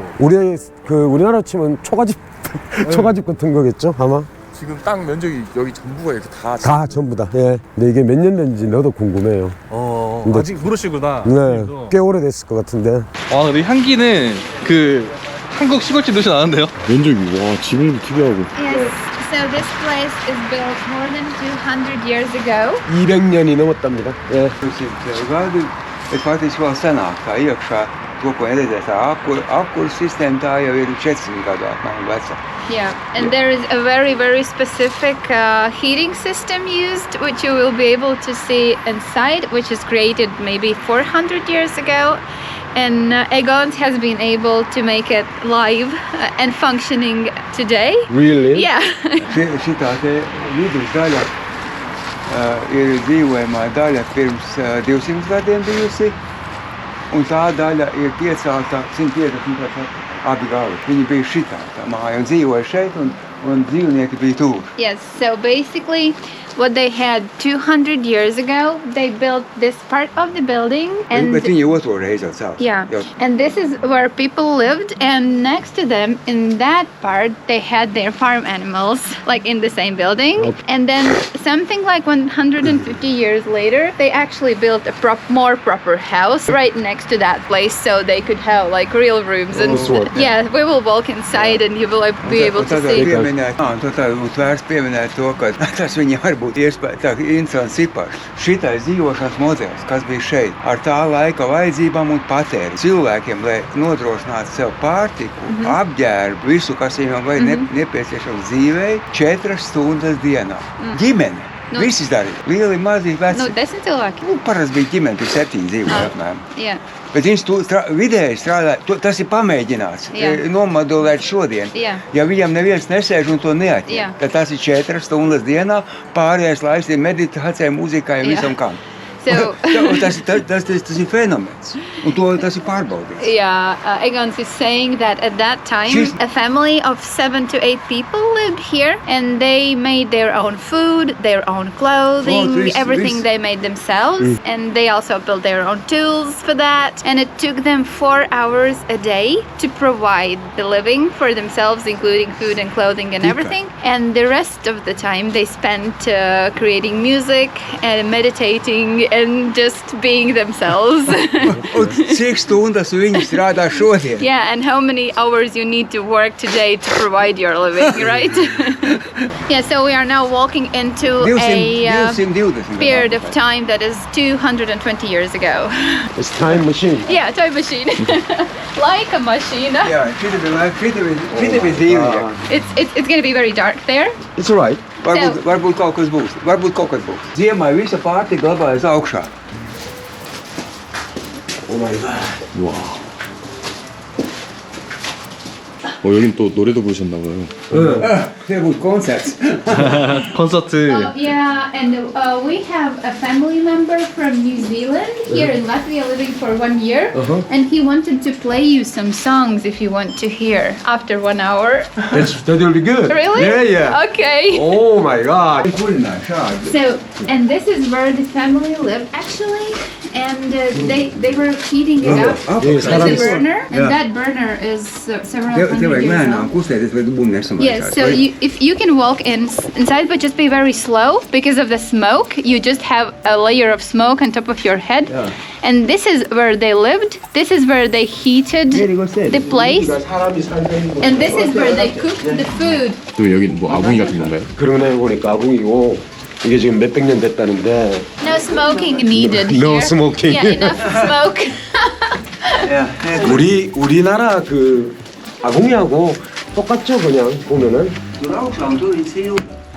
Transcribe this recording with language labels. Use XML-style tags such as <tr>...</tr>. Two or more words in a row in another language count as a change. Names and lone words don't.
<ko>우리나라 치면 초가집 초가집 같은 거겠죠 아마. 지금 땅 면적이 여기 전부가 이렇게 다 전부 다. 예. 근데 이게 몇 년 된지 너도 궁금해요. 근데- 아직 모르시구나. 네, 꽤 오래됐을 것 같은데. 근데 향기는 그 한국 시골집 느낌 나는데요? 면적이 와 지붕도 특이하고.</ko> <en>Yes, so this place is built more than 200 years ago.</en> <ko>200년이 넘었답니다. 예.</ko> <lv>Gadi ir faktiski vēl senākā iekšā to, ko redzēs apkuru sistēma, tā jau ir 400 gadu apmēram veca.</lv> <en>Yeah, and there is a very, very specific heating system used, which you will be able to see inside, which is created maybe 400 years ago. And Egon has been able to make it live and functioning today. Really? Yeah.</en> <lv>Šitā te vidus daļa ir dzīvojamā daļa pirms 200 gadiem bijusi, un tā daļa ir piecelta 150 gadiem abi gali. Viņi bija šitā tā māja un dzīvoja šeit, un dzīvnieki bija tur.</lv> <en>Yes, so basically what they had 200 years ago, they built this part of the building. And</en> <lv>Bet viņi otro reizi jau cēlās.</lv> <en>yeah,</en> <lv>Jau</lv> <en>and this is where people lived, and next to them in that part they had their farm animals, like in the same building. And then something like 150 years later, they actually built a more proper house right next to that place, so they could have like real rooms. And yeah, we will walk inside and you will be able to see.</en> <lv>Vērts pieminēt to, ka tas viņam var būt iespēja, tā interesants cipars. Šitais dzīvošanas modelis, kas bija šeit, ar tā laika vajadzībām un patēri cilvēkiem, lai nodrošinātu sev pārtiku, apģērbu, visu, kas viņam vajag nepieciešams dzīvei, 4 stundas dienā. Ģimene. Nu. Visi izdarīja. Lieli, mazi, veci. No, 10 cilvēki. Parasti bija ģimene, tur 7 dzīvoja apmēram.</lv> <en>Yeah.</en> <lv>Bet viņš vidēji strādāja, tas ir pamēģināts, Jā. Nomodelēt šodien. Jā. Ja viņam neviens nesēž un to neatņem, Jā. tad tas ir 4 stundas dienā, pārējais laiks ir meditācijai, mūzikai un Jā. visam kam.</lv> <en>So</en> <lv>tas ir fenomens, un tas ir pārbaudīts.</lv> <en>yeah, Egon is saying that at that time a family of 7 to 8 people lived here, and they made their own food, their own clothing, everything they made themselves, and they also built their own tools for that. And it took them 4 hours a day to provide the living for themselves, including food and clothing and everything. And the rest of the time they spent creating music and meditating and just being themselves.</en> <lv>Un cik stundas viņi strādā šodien?</lv> <en>Yeah, and how many hours you need to work today to provide your living, right? Yeah, so we are now walking into a 220 period of time that is 220 years ago. It's time machine. Yeah, time machine. Like a machine.</en> <lv>Jā, šita bija dzīvnieki.</lv> <en>It's gonna be very dark there. It's alright.</en> <lv>Varbūt kaut kas būs. Varbūt kaut kas būs. Ziemā visa pārtika glabājas augšā.</lv> <ko>와. 여긴 또 노래도 부르셨나봐요.</ko> <lv>Tie būs koncerts.</lv> <ko>콘서트.</ko> <en>Yeah, and we have a family member from New Zealand here in Latvia living for 1 year, and he wanted to play you some songs if you want to hear after 1 hour. That will be good. Really? Yeah. Okay. Oh my god.</en> <lv>Kurināja šādi.</lv> <en>So, and this is where the family lived actually, and they were heating it up with a burner, and that burner is several</en> <lv>Tev</lv> <en>hundred</en> <lv>vajag</lv> <en>years</en> <lv>lēnām</lv> <en>old.</en> <lv>kustēties, lai tu būtu nesamaišās.</lv> <en>Yes, so if you can walk inside, but just be very slow because of the smoke. You just have a layer of smoke on top of your head. Yeah. And this is where they lived. This is where they heated the place. And this is where they cooked the food.</en> <ko>또 여기 뭐 아궁이 같은 건가요? 그러네 보니까 아궁이고 이게 지금 몇백 년 됐다는데.</ko> <en>No smoking needed No here. smoking. Yeah, enough smoke.</en> <ko>우리나라 그 아궁이하고 똑같죠 그냥 보면은.</ko> <lv>Tur augšā un tur ir silta.</lv>